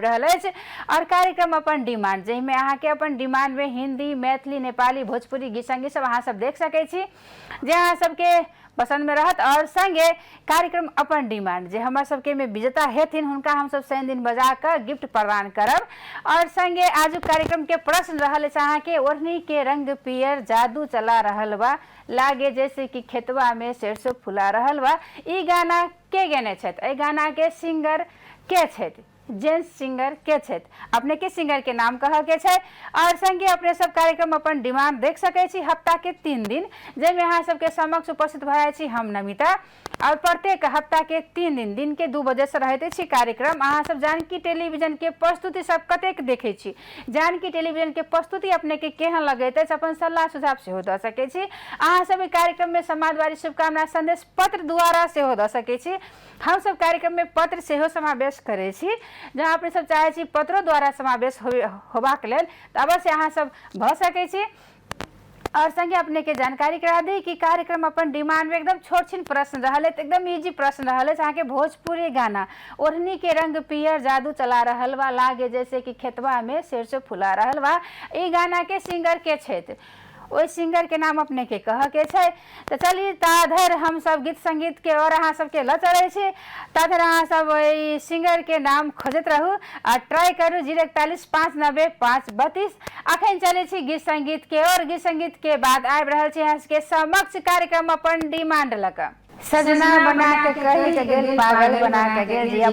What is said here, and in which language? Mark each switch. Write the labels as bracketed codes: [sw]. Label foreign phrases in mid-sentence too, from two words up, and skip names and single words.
[mai] रहल अछि और कार्यक्रम अपन डिमांड जेमे अहाँ के अपन डिमांड में हिंदी मैथिली नेपाली भोजपुरी गीत संगीत सब अहाँ सब देख सके छी जे अहाँ सबके पसंद में रहत और संगे कार्यक्रम अपन डिमांड जे हमर सबके में विजेता हेथिन हुनका हम सब शनि दिन बजा कर गिफ्ट प्रदान करब और संगे आज कार्यक्रम के प्रश्न रहल अछि अहाँ के [bho] ओढ़नी के रंग पियर जादू चला रहल बा लागे जैसे कि खेतवा में सरसों फुला रहल बा [mai] ई गाना के गेने छथि ए गाना के सिंगर के छथि जेंट्स सिंगर के छथि अपने के सिंगर के नाम कह के छे और संगे अपने सब कार्यक्रम अपन डिमांड देख सके छी हफ्ता के 3 दिन जेमे अहाँ सबके समक्ष उपस्थित भए छी हम नमिता और प्रत्येक हफ्ता के 3 दिन के 2 बजे से रहते छी कार्यक्रम अहाँ सब जानकी टेलीविजन के प्रस्तुति सब कतेक देखे छी जानकी टेलीविजन के प्रस्तुति अपने के केहन लगैत अछि अपन सलाह सुझाव सेहो द सके छी अहाँ सब कार्यक्रम में समाजवादी शुभकामना संदेश पत्र द्वारा सेहो द सके छी हम सब कार्यक्रम में पत्र सेहो समावेश करे छी जहाँ अपने सब चाहे छी पत्रों द्वारा समावेश होबाक लेल तो अवश्य अहाँ सब भ सके छी और संगे अपने के जानकारी करा दी कि कार्यक्रम अपन डिमांड में एकदम छोट छिन प्रश्न रहले, तो एकदम इजी प्रश्न रहले। जहाँ के भोजपुरी गाना [bho] ओढ़नी के रंग पियर जादू चला रहल बा, लागे जैसे कि खेतवा में सरसों फुला रहल बा। [mai] ई गाना के सिंगर के क्षेत्र ओइ सिंगर के नाम अपने के कह के छै। तो चलिए ताधर हम सब गीत संगीत के और अहाँ सबके ल चढ़े छी, ताधर अहाँ सब ओइ सिंगर के नाम खोजत रहू और ट्राई करू 041 590 532। अखन चले छी गीत संगीत के और गीत संगीत के बाद आबि रहल छी अहाँ के समक्ष कार्यक्रम अपन डिमांड लक। [bho] सजना बना के कही के गेल पागल बना के गेल जी।